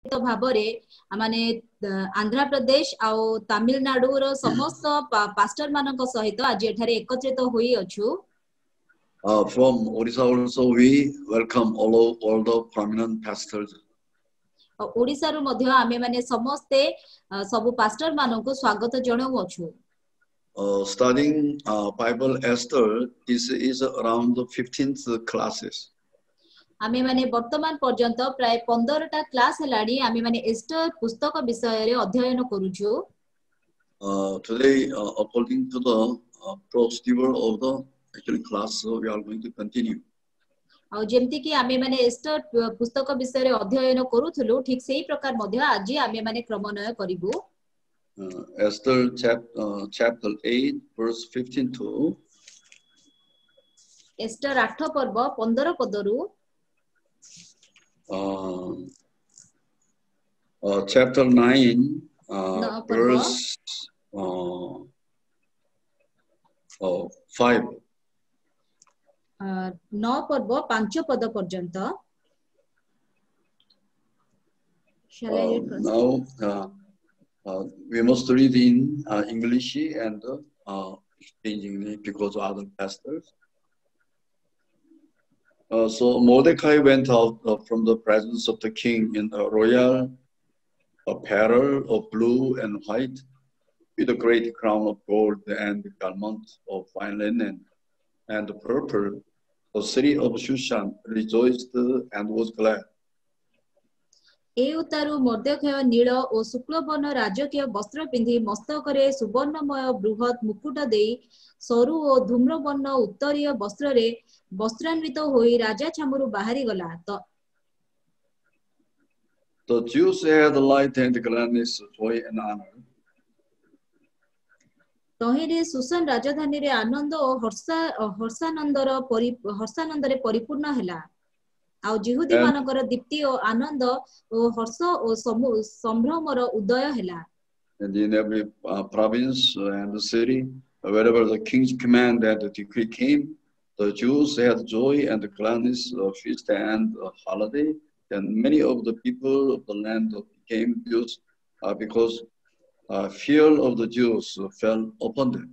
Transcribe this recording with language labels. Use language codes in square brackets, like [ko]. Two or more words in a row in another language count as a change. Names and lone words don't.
[or] ଭାବରେ ମାନେ ଆନ୍ଧ୍ର ପ୍ରଦେଶ ଆଉ ତାମିଲନାଡୁ ର ସମସ୍ତ ପାଷ୍ଟର ମାନଙ୍କ ସହିତ ଆଜି ଏଠାରେ ଏକତ୍ରିତ ହୋଇ ଅଛୁ। [en] From Odisha also we welcome all the prominent pastors. [or] ଓଡ଼ିଶା ର ମଧ୍ୟେ ଆମେ ମାନେ ସମସ୍ତେ ସବ ପାଷ୍ଟର ମାନଙ୍କ ସ୍ୱାଗତ ଜଣାଉ ଅଛୁ। [en] Studying Bible Esther is around the 15th classes. [or] ଆମେ ମାନେ ବର୍ତ୍ତମାନ ପର୍ଯ୍ୟନ୍ତ ପ୍ରାୟ 15 ଟା କ୍ଲାସ ହେଲାଣି ଆମେ ମାନେ ଏଷ୍ଟର ପୁସ୍ତକ ବିଷୟ ରେ ଅଧ୍ୟୟନ କରୁଛୁ। [en] Today according to the procedure of the actual class we are going to continue. [or] ଆ ଯେମିତି କି ଆମେ ମାନେ ଏଷ୍ଟର ପୁସ୍ତକ ବିଷୟ ରେ ଅଧ୍ୟୟନ କରୁଥିଲୁ ଠିକ୍ ସେହି ପ୍ରକାର ମଧ୍ୟେ ଆଜି ଆମେ ମାନେ କ୍ରମନୟ କରିବୁ। [en] Esther chapter 8 verse 15 to [or] ଏଷ୍ଟର 8 ପର୍ବ 15 ପଦରୁ [en] chapter 9 verse 5 [or] 9 ପର୍ବ 5 ପଦ ପର୍ଯ୍ୟନ୍ତ। [en] Now we must read in English and exchanging it because of other pastors. So Mordecai went out from the presence of the king in a royal apparel of blue and white, with a great crown of gold and garment of fine linen and purple. The city of Shushan rejoiced and was glad. [or] ଏ ଉତାରୁ ମର୍ଦ୍ଦଖୟ ନୀଳ ଓ ଶୁକ୍ଳବର୍ଣ୍ଣ ରାଜକୀୟ ବସ୍ତ୍ର ପିନ୍ଧି ମସ୍ତକରେ ସୁବର୍ଣ୍ଣମୟ ବୃହତ ମୁକୁଟ ଦେଇ ସରୁ ଓ ଧୂମ୍ରବର୍ଣ୍ଣ ଉତ୍ତରୀୟ ବସ୍ତ୍ର ରେ ବସ୍ତ୍ରାନ୍ୱିତ ହୋଇ ରାଜା ଛାମୁରୁ ବାହାରି ଗଲା। [en] The Jews had light and gladness, joy and honor. [or] ତହିଁରେ ଶୂଶନ ରାଜଧାନୀ ରେ ଆନନ୍ଦ ଓ ହର୍ଷାନନ୍ଦରେ ପରିପୂର୍ଣ୍ଣ ହେଲା। ଆଉ ଯିହୁଦୀ ମାନଙ୍କର ଦୀପ୍ତି ଓ ଆନନ୍ଦ ଓ ହର୍ଷ ଓ ସମ୍ଭ୍ରମର ଉଦୟ ହେଲା। [en] And in every province and the city, wherever the king's command and the decree came, the Jews had joy and gladness, feast and holiday. And many of the people of the land became Jews because fear of the Jews fell upon them.